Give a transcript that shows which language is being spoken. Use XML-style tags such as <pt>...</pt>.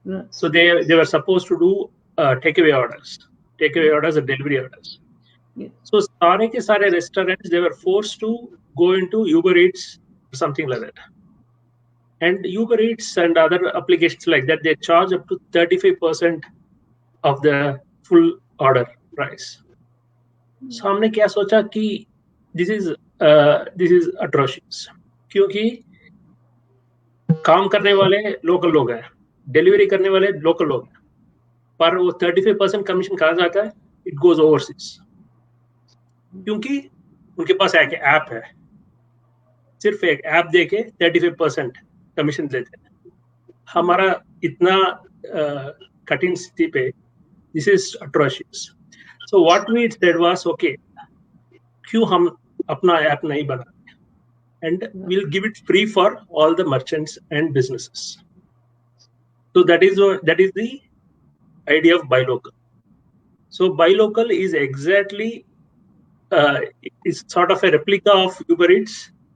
<en>So they were supposed to do takeaway orders and delivery orders. So</en> <hi>सारे के सारे</hi> <en>restaurants, they were forced to go into Uber Eats or something like that. And Uber Eats and other applications like that, they charge up to 35% of the full order price.</en> <hi>So हमने क्या सोचा कि</hi> <en>this is atrocious,</en> <hi>क्योंकि काम करने वाले local लोग हैं, डिलीवरी करने वाले लोकल लोग हैं, पर वो 35% कमीशन कहाँ जाता है?</hi> <en>It goes overseas,</en> <hi>क्योंकि उनके पास एक ऐप है, सिर्फ एक ऐप देके 35% कमीशन देते हैं। हमारा इतना कठिन स्थिति पे,</hi> <en>This is atrocious. So what we said was, okay,</en> <hi>क्यों हम अपना ऐप नहीं बना,</hi> <en>and we'll give it free for all the merchants and businesses. So that is the idea of buy local. So buy local is exactly is sort of a replica of Uber Eats.</en>